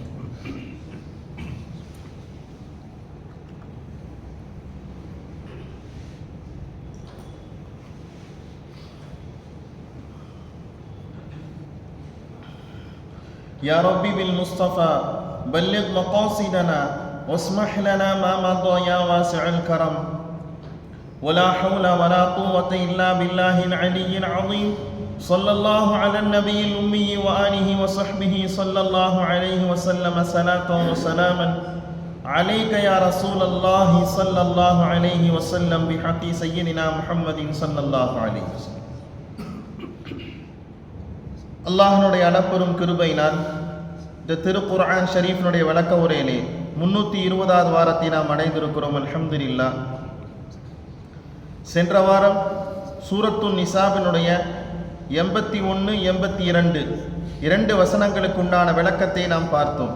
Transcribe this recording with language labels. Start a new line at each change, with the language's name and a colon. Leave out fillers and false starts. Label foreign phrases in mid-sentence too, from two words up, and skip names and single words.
Arabic: يا ربي بالمصطفى بلغ مقاصدنا واسمح لنا ما مضى يا واسع الكرم ولا حول ولا قوة إلا بالله العلي العظيم. صلى الله على النبي الأمي وآله وصحبه صلى الله عليه وسلم صلاة وسلاما عليك يا رسول الله صلى الله عليه وسلم بحق سيدنا محمد صلى الله عليه وسلم.
Tamil: அல்லாஹ்னுடைய அளப்பெரும் கிருபையினால் இந்த திருக்குர்ஆன் ஷரீஃபினுடைய விளக்க உரையிலே 320வது வாரத்தை நாம் அடைந்திருக்கிறோம். அல்ஹம்துலில்லாஹ். சென்ற வாரம் சூரத்துன் நிசாவினுடைய 81, 82 இரண்டு வசனங்களுக்கு உண்டான விளக்கத்தை நாம் பார்த்தோம்.